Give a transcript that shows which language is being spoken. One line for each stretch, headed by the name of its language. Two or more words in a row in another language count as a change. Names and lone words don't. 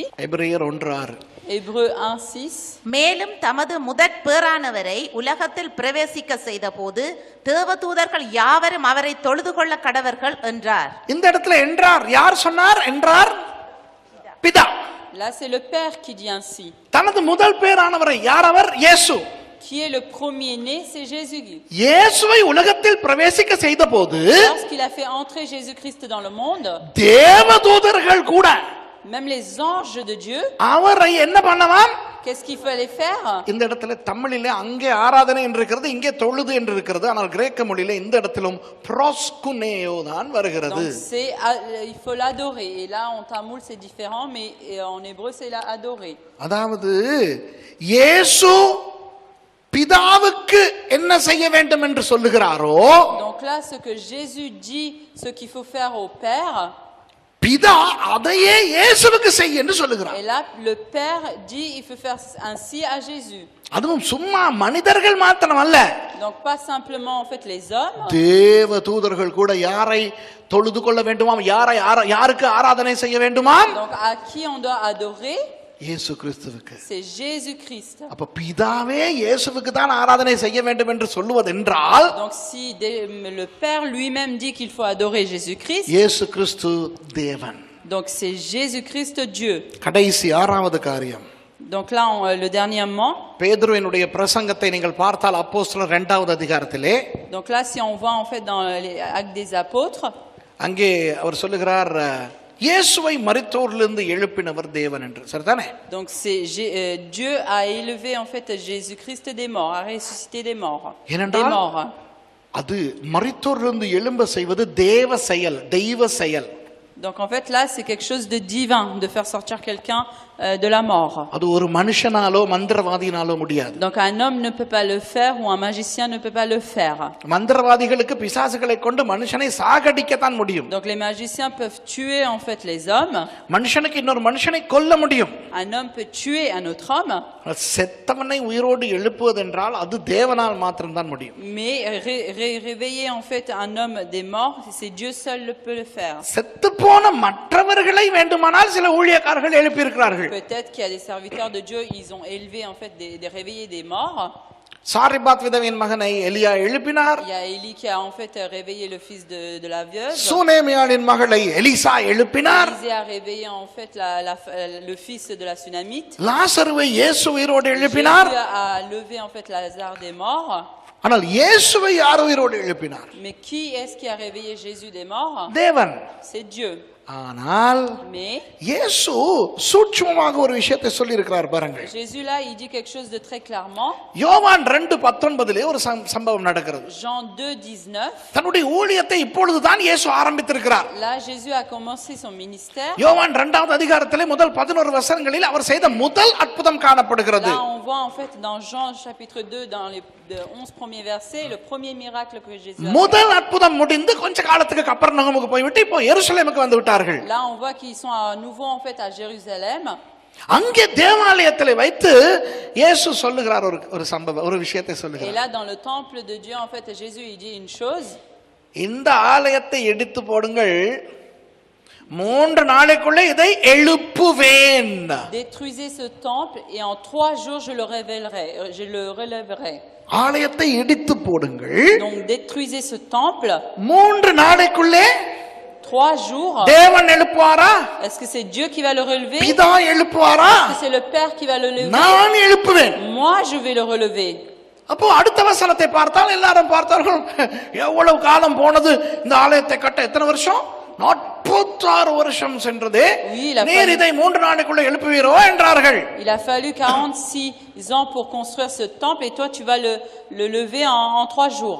Tamil: எபிரேயர் 1:6.
French: Hébreu 1:6.
Tamil: மேலும் தமது முதற் பேறானவரை உலகத்தில் பிரவேசிக்க செய்த போது தேவதூதர்கள் யாவரும் அவரை தொழுது கொள்ள கடவர்கள் என்றார். இந்த இடத்துல என்றார் யார் சொன்னார்? என்றார் பிதா.
French: Là, c'est le Père qui dit ainsi.
Tamil: தனது முதல் பேரானவரை யார் அவர்? இயேசு.
French: Qui est le premier-né, c'est Jésus.
Tamil: இயேசுவை உலகத்தில் பிரவேசிக்க செய்த போது
French: Lorsqu'il a fait entrer Jésus-Christ dans le monde,
Tamil: தேவதூதர்கள் கூட
French: même les anges de Dieu,
Tamil: அவரை என்ன பண்ணவாம்?
French: qu'est-ce qu'il fallait faire?
Tamil: இந்த இடத்துல தமிழிலே அங்கே ஆராதனை என்று இருக்கிறது, இங்கே தொழுது என்று இருக்கிறது. ஆனால் கிரேக்க மொழியிலே இந்த இடத்திலும் ப்ரோஸ்குனேயோ தான் வருகிறது.
French: Donc c'est il faut l'adorer. Et là en tamoul c'est différent, mais en hébreu c'est adorer.
Tamil: அதாவது இயேசு பிதாவுக்கு என்ன செய்ய வேண்டும் என்று சொல்லுகிறாரோ,
French: Donc là ce que Jésus dit, ce qu'il faut faire au Père,
Tamil: பிதா அதையே இயேசுவுக்கு செய்ய என்று சொல்லுகிறார்.
French: et là le Père dit il faut faire ainsi à Jésus.
Tamil: அதுவும் சும்மா மனிதர்கள் மாத்திரம் அல்ல,
French: Donc pas simplement en fait les hommes,
Tamil: தேவ தூதர்கள் கூட யாரை தொழுது கொள்ள வேண்டுமாம், யாருக்கு ஆராதனை செய்ய வேண்டுமாம்,
French: donc à qui on doit adorer?
Tamil: இயேசு கிறிஸ்துவுக்கு.
French: C'est Jésus-Christ.
Tamil: அப்ப பிதாவே இயேசுவுக்கு தான் ஆராதனை செய்ய வேண்டும் என்று சொல்லுவதென்றால்,
French: Donc si le Père lui-même dit qu'il faut adorer Jésus-Christ,
Tamil: இயேசு கிறிஸ்து தேவன்.
French: donc c'est Jésus-Christ Dieu.
Tamil: கடைசி ஆறாவது காரியம்,
French: Donc là le dernièrement,
Tamil: பேதுருவினுடைய பிரசங்கத்தை நீங்கள் பார்த்தால் அப்போஸ்தலர் 2வது அதிகாரத்திலே,
French: donc là si on voit en fait dans les Actes des Apôtres,
Tamil: அங்கே அவர் சொல்லுகிறார் இயேசுவை மரித்தோரிலிருந்து எழுப்பினவர் தேவன் என்று. சரிதானே?
French: donc c'est Dieu a élevé en fait Jésus-Christ des morts, a ressuscité des morts. Des morts.
Tamil: அது மரித்தோரிலிருந்து எழும்ப செய்வது தேவ செயல், தெய்வ செயல்.
French: Donc en fait là c'est quelque chose de divin de faire sortir quelqu'un de la mort.
Tamil: அது ஒரு மனுஷனாலோ மந்திரவாதினாலோ முடியாது.
French: Donc un homme ne peut pas le faire ou un magicien ne peut pas le faire.
Tamil: மந்திரவாதிகளுக்கு பிசாசுகளை கொண்டு மனுஷனை சாகடிக்க தான் முடியும்.
French: Donc les magiciens peuvent tuer en fait les hommes.
Tamil: மனுஷனுக்கு இன்னொரு மனுஷனை கொல்ல முடியும்.
French: Un homme peut tuer un autre homme.
Tamil: செத்தவனை உயிரோடு எழுப்புவதென்றால் அது தேவனால் மாத்திரம் தான் முடியும்.
French: Mais réveiller en fait un homme des morts, c'est Dieu seul le peut le faire.
Tamil: செத்து போன மற்றவர்களை வேண்டுமானால் சில ஊழியக்காரர்கள் எழுப்பி இருக்கிறார்கள்.
French: Peut-être qu'il y a des serviteurs de Dieu, ils ont élevé en fait des réveillés des morts.
Tamil: சாரிபாத் விதவையின் மகனை எலியா எழுப்பினார்.
French: Il y a Élie qui a en fait réveillé le fils de la veuve.
Tamil: சுனேமியாளின் மகளை எலிசா எழுப்பினார்.
French: Élisée a réveillé en fait le fils de la Sunamite.
Tamil: லாசருவை இயேசு உயிரோடு எழுப்பினார்.
French: Jésus a levé en fait Lazare des morts.
Tamil: ஆனால் இயேசுவை யார் உயிரோடு எழுப்பினார்?
French: Mais qui est-ce qui a réveillé Jésus des morts?
Tamil: தேவன்.
French: C'est Dieu.
Tamil: ஆனால்
French: Mais
Tamil: இயேசு சூட்சுமமாக ஒரு விஷயத்தை சொல்லி இருக்கிறார் பாருங்க.
French: Jésus là il dit quelque chose de très clairement.
Tamil: யோவான் 2:19 ஒரு சம்பவம் நடக்கிறது.
French: Jean 2:19.
Tamil: தன்னுடைய ஊழியத்தை இப்பொழுது தான் இயேசு ஆரம்பித்திருக்கிறார்.
French: Là Jésus a commencé son ministère.
Tamil: யோவான் 2வது அதிகாரத்திலே முதல் 11 வசனங்களில் அவர் செய்த முதல் அற்புதம் காணப்படுகிறது.
French: Là on voit en fait dans Jean chapitre 2 dans les 11 premiers versets le premier miracle que Jésus a fait.
Tamil: முதல் அற்புதம் முடிந்து கொஞ்ச காலத்துக்கு கப்பர்நகமுக்கு போய்விட்டு இப்போ எருசலேமுக்கு வந்து விட்டார்கள்.
French: Là on voit qu'ils sont à nouveau en fait à Jérusalem.
Tamil: அங்கே தேவாலயத்திலே வைத்து இயேசு சொல்லுகிறார் ஒரு சம்பவம், ஒரு விஷயத்தை
French: Et
Tamil: சொல்லுகிறார்.
French: là dans le temple de Dieu en fait Jésus il dit une chose.
Tamil: இந்த ஆலயத்தை எடுத்து போடுங்கள், 3 நாளைக்குள்ளே இதை எழுப்புவேன்.
French: Détruisez ce temple et en 3 jours je le relèverai.
Tamil: ஆலயத்தை இடித்து போடுங்கள்,
French: Donc détruisez ce temple.
Tamil: 3 நாளைக்குள்ளே
French: 3 jours.
Tamil: தேவன் எழுப்புவாரா?
French: Est-ce que c'est Dieu qui va le relever?
Tamil: பிதா எழுப்புவாரா?
French: Est-ce que c'est le Père qui va le lever?
Tamil: நான் எழுப்புவேன்.
French: Moi je vais le relever.
Tamil: அப்போ அடுத்த வசனத்தை பார்த்தால் எல்லாரும் பார்த்தார்கள், எவ்வளவு காலம் போனது இந்த ஆலயத்தை கட்ட, எத்தனை வருஷம்? 46 வருஷம் சென்றது. நீர் இதை 3 நாளைக்குள்ள எழுப்புவீரோ என்றார்கள்.
French: Il a fallu 46 ans pour construire ce temple et toi tu vas le lever en 3 jours.